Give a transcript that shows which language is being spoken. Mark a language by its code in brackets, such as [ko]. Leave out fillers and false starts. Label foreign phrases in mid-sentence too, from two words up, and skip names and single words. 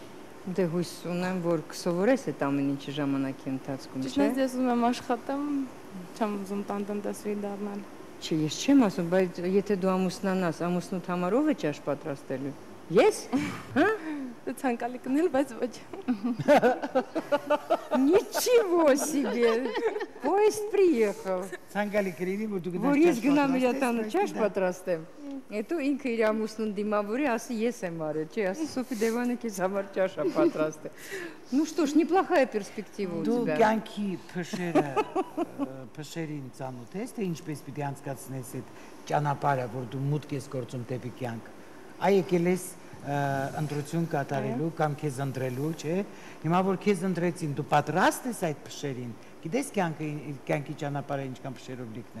[hy] Դե հույս ունեմ, որ կսովորես այդ ամեն ինչը ժամանակի ընթացքում, չէ՞։ Ճիշտ է, ես ուզում եմ աշխատեմ, չեմ ուզում տնտեսուհի դառնալ։ Չէ, ես չեմ ասում, բայց եթե դու ամուսնանաս, ամուսնուդ համար ով է ճաշ պատրաստելու։ Ես։ Հա? Դու ցանկալի կնել, բայց ոչ։ [ru] Ничего себе. Поезд приехал. [hy] Ցանկալի կլինի, որ դու գնաս։ Որ ես գնամ իր տանը ճաշ պատրաստեմ։ Հետո ինքը իր ամուսնուն դիմավորի, ասի ես եմ արել, չէ, ասի Սոֆի Դևանը քեզ համար ճաշ է պատրաստել։ [ru] Ну что ж, неплохая перспектива у тебя։ [hy] Դու կյանքի փշերին ծանոթ ես, թե ինչպես պիտի անցկացնես այդ ճանապարհը, որ դու մուտք ես գործում դեպի կյանք։ Այ եկել ես ընտրություն կատարելու կամ քեզ ընտրելու, չէ։ Հիմա որ քեզ ընտրեցին, դու պատրաստ ես այդ փշերին։ Գիտես կյանքի ճանապարհը ինչքան փշերով լիքն է։